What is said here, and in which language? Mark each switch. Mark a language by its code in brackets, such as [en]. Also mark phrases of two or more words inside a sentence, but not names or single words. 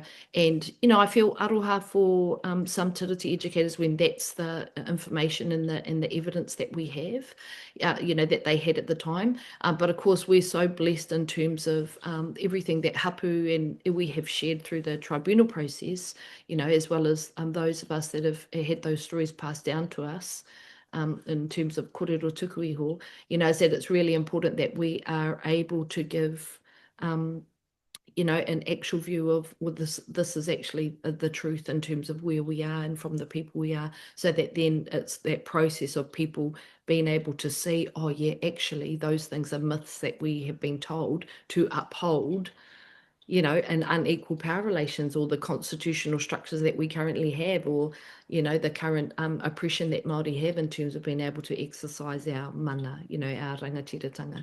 [en] And, I feel aroha for some Tiriti educators when that's the information and the evidence that we have, that they had at the time. But of course, we're so blessed in terms of everything that hapu and we have shared through the tribunal process, as well as those of us that have had those stories passed down to us. In terms of [mi] kōrero tuku iho, [en] is that it's really important that we are able to give, an actual view of, well, this is actually the truth in terms of where we are and from the people we are, so that then it's that process of people being able to see, oh yeah, actually those things are myths that we have been told to uphold, and unequal power relations, or the constitutional structures that we currently have, or, the current oppression that Māori have in terms of being able to exercise our mana, our rangatiratanga.